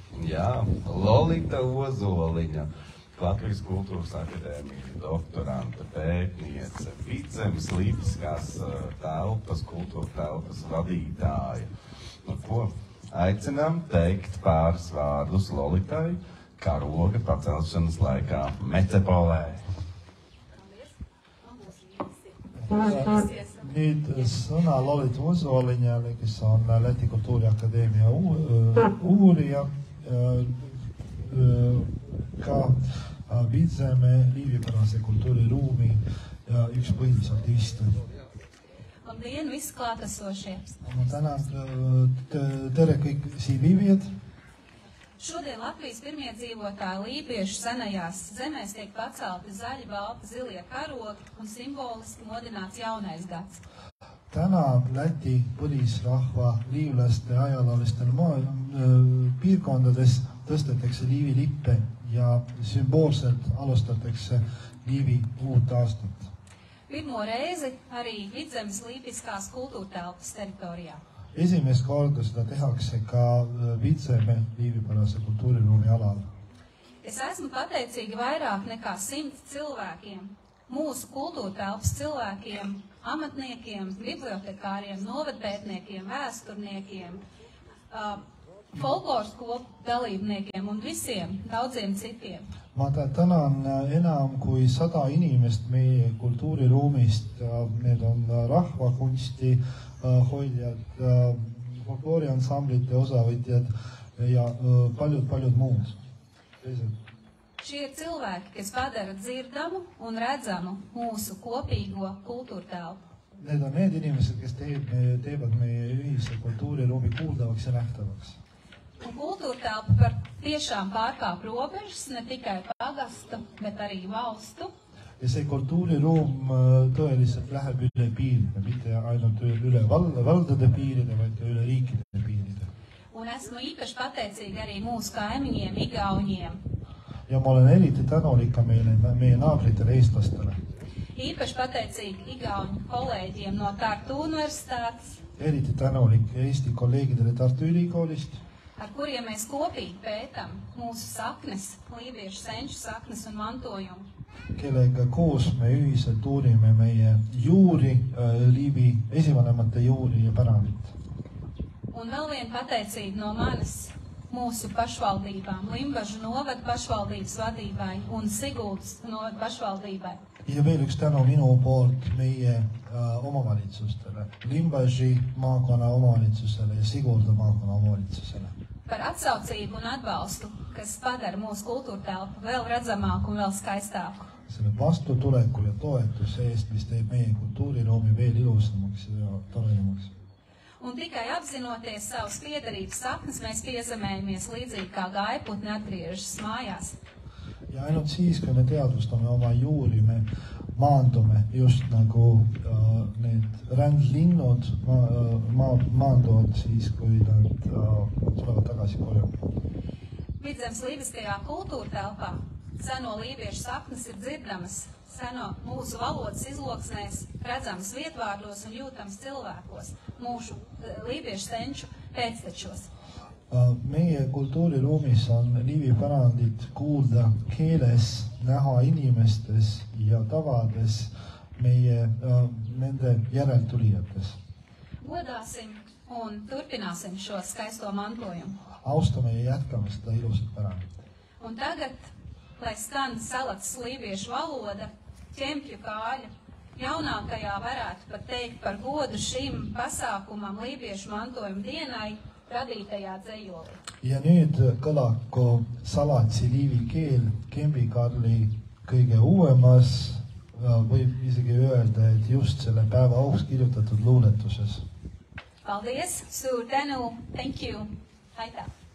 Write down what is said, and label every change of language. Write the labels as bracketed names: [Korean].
[Latvian] Jā, Lolita Ozoliņa, Latvijas kultūras akadēmija, doktoranta, pētniece, Vidzemes lībiskās telpas, kultūra telpas vadītāja. Nu, ko aicinām teikt pāris vārdus Lolitai karoga pacelšanas laikā Mecepolē. [Estonian] Nüüd sõna Lolita Ozoliņale, kes on Läti Kultuuriakadeemia uurija, ka Vidzeme liivipärase kultuuriruumi ja üks põhilisaktivist. [Latvian] Labdien, visi klātesošie! [Estonian] Ma tänan tere kõik siin viibijad. [Latvian] Šodien Latvijas pirmie dzīvotāji lībiešu senajās zemēs tiek pacelti zaļi, balti, zilie karogi un simboliski modināts jaunais gads. [Estonian] Täna Läti põlisrahva liivlaste ajaloolistel piirkondades tõstetakse liivilippe ja sümboolselt alustatakse liivi uut aastat. [Latvian] Pirmo reizi arī Vidzemes lībiskās kultūrtelpas teritorijā. [Estonian] Esimest korda seda tehakse ka Vidzeme liivipärase kultuuriruumi alal. [Latvian] Es esmu pateicīga vairāk nekā 100 cilvēkiem, mūsu kultūrtelpas cilvēkiem, amatniekiem, bibliotekāriem, novadpētniekiem, vēsturniekiem, folkloras kopu dalībniekiem un visiem daudziem citiem. [Estonian] Ma tänan enam kui 100 inimest meie kultuuriruumist. Need on rahvakunsti hoidjad, folklooriansamblite osavõtjad ja paljud muud. [Latvian] Šie ir cilvēki, kas padara dzirdamu un redzamu mūsu kopīgo kultūrtelpu. [Estonian] Need on need inimesed, kes teevad meie ühise kultuuriruumi kuuldavaks ja nähtavaks. [Latvian] Un kultūrtelpa par tiešām pārkāp robežas, ne tikai pagastu, bet arī valstu. [Estonian] Ja see kultuuriruum tõeliselt läheb üle piiride, mitte ainult üle valdade piiride, vaid ka üle riikide piiride. [Latvian] Un esmu īpaši pateicīga arī mūsu kaimiņiem, Igauniem. [Estonian] Ja ma olen eriti tänulik ka meie naabritele eestlastele. [Latvian] Īpaši pateicīga Igauņu kolēģiem no Tartu universitātes. [Estonian] Eriti tänulik Eesti kolleegidele Tartu Ülikoolist, [Latvian] ar kuriem mēs kopīgi pētam mūsu saknes, lībiešu senču saknes un mantojumu. [Estonian] Kellega koos me ühiselt uurime meie juuri, Liivi esivanemate juuri ja pärandit. [Latvian] Un vēl vien pateicība no manis mūsu pašvaldībām, Limbažu novada pašvaldības vadībai un Siguldas novada pašvaldībai. [Estonian] Ja veel üks tänu minu poolt meie omavalitsustele, Limbaži maakonna omavalitsusele ja Sigulda maakonna omavalitsusele. [Latvian] Par atsaucību un atbalstu, kas padara mūsu kultūrtelpu vēl redzamāku un vēl skaistāku. [Estonian] Selle vastutuleku ja toetuse eest, mis teeb meie kultuuriruumi veel ilusamaks ja toredamaks. [Latvian] Un tikai apzinoties savus piederības saknes, mēs piezemējamies līdzīgi kā gaiputni atgriežas mājās. [Estonian] Ja ainult siis, kui me teadvustame oma juuri, me maandume just nagu need rändlinnud maanduvad siis, kui nad tulevad tagasi koju. [Latvian] Vidzemes lībiskajā kultūrtelpā seno lībiešu saknes ir dzirdamas, seno mūsu valodas izloksnēs, redzamas vietvārdos un jūtamas cilvēkos, mūsu lībiešu senču pēctečos. [Estonian] Meie kultuuriruumis on Liivi pärandit kuulda keeles, näha inimestes ja tavades meie nende järeltulijates. [Latvian] Godāsim un turpināsim šo skaisto mantojumu. [Estonian] Austame ja jätkame seda ilusat pärandit. [Latvian] Un tagad, lai skan salats lībiešu valoda, ķempju kāļa, jaunākajā varētu pat teikt par godu šim pasākumam lībiešu mantojuma dienai, radītajā dzejolī. [Estonian] Ja nüüd kõlaku salatsi liivi keel Kembi-Karli kõige uuemas, võib isegi öelda, et just selle päeva auks kirjutatud luuletuses. [Latvian] Paldies, [Estonian] suur tänu, [English] thank you, [Estonian] aitäh.